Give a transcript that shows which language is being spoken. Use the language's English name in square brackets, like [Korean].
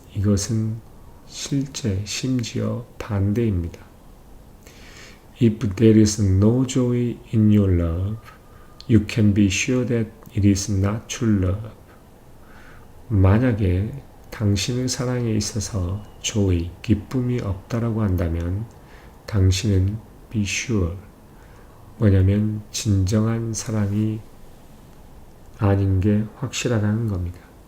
[Korean] 이것은 심지어 반대입니다. [English] If there is no joy in your love, you can be sure that it is not true love. [Korean] 만약에 당신의 사랑에 있어서 joy, 기쁨이 없다라고 한다면 당신은 [English] be sure, [Korean] 진정한 사랑이 아닌 게 확실하다는 겁니다.